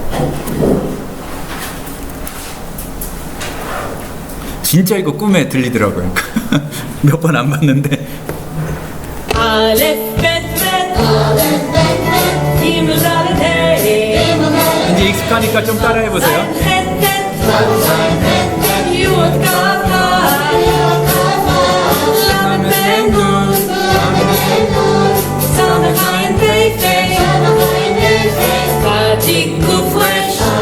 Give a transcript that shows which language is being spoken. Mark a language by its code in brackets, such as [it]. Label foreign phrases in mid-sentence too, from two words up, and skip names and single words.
[ko] 진짜 이거 꿈에 들리더라고요. 몇 번 안 봤는데 [he] אלף, בית, בית. גימל, דלת, Hey. [ko] 이제 익숙하니까 좀 따라해 보세요. [he] חית, חית. יוד, כף, כף. למד, בית, נון. סמך, עין, פא, פא. ותיק, קוף, ריש,